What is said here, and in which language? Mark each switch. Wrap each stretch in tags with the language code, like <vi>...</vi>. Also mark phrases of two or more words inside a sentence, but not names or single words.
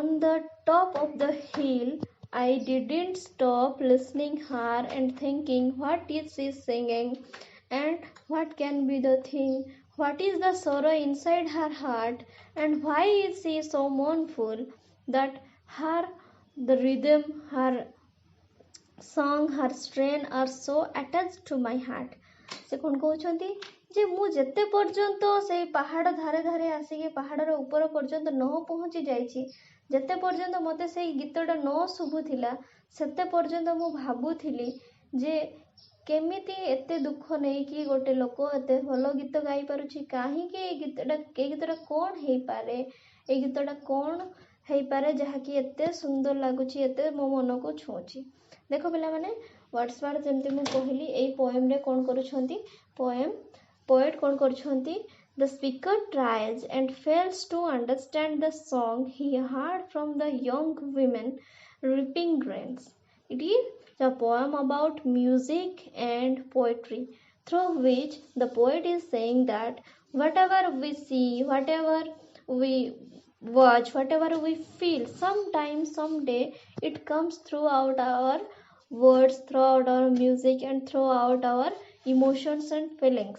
<en>the top of the hill, I didn't stop listening her and thinking, what is she singing, and what can be the thing, what is the sorrow inside her heart, and why is she so mournful that the rhythm, her song, her strain are so attached to my heart.</en> <or>ସେ କ'ଣ କହୁଛନ୍ତି ଯେ ମୁଁ ଯେତେ ପର୍ଯ୍ୟନ୍ତ ସେଇ ପାହାଡ଼ ଧାରେ ଧାରେ ଆସିକି ପାହାଡ଼ର ଉପର ପର୍ଯ୍ୟନ୍ତ ନ ପହଞ୍ଚି ଯାଇଛି, ଯେତେ ପର୍ଯ୍ୟନ୍ତ ମୋତେ ସେଇ ଗୀତଟା ନ ଶୁଭୁଥିଲା, ସେତେ ପର୍ଯ୍ୟନ୍ତ ମୁଁ ଭାବୁଥିଲି ଯେ କେମିତି ଏତେ ଦୁଃଖ ନେଇକି ଗୋଟେ ଲୋକ ଏତେ ଭଲ ଗୀତ ଗାଇପାରୁଛି, କାହିଁକି ଏଇ ଗୀତଟା କ'ଣ ହେଇପାରେ, ଏଇ ଗୀତଟା କ'ଣ ହେଇପାରେ ଯାହାକି ଏତେ ସୁନ୍ଦର ଲାଗୁଛି, ଏତେ ମୋ ମନକୁ ଛୁଉଁଛି. ଦେଖ ପିଲାମାନେ, ୱାର୍ଡସୱାର୍ଡ ଯେମିତି ମୁଁ କହିଲି ଏଇ ପୋଏମରେ କ'ଣ କରୁଛନ୍ତି, poet କ'ଣ କରୁଛନ୍ତି,</or> <en>the speaker tries and fails to understand the song he heard from the young women reaping grains. It is a poem about music and poetry, through which the poet is saying that whatever we see, whatever we watch, whatever we feel, sometime, someday, it comes throughout our words, throughout our music, and throughout our emotions and feelings.</en>